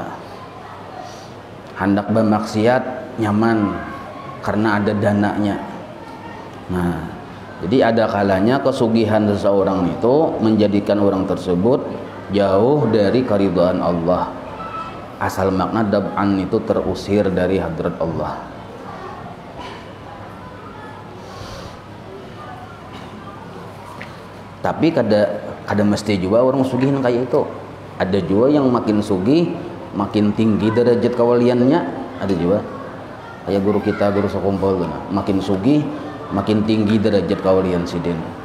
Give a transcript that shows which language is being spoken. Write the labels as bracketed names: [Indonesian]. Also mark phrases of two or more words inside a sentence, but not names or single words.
[Indonesian] Hendak bermaksiat nyaman karena ada dananya. Nah, jadi ada kalanya kesugihan seseorang itu menjadikan orang tersebut jauh dari keridhaan Allah. Asal makna dab'an itu terusir dari hadrat Allah. [Banjar] Tapi kada mesti juga orang sugih kayak itu. Ada juga yang makin sugih makin tinggi derajat kawaliannya, ada juga kayak guru kita, guru sekumpul, makin sugih makin tinggi derajat kawalian sidin.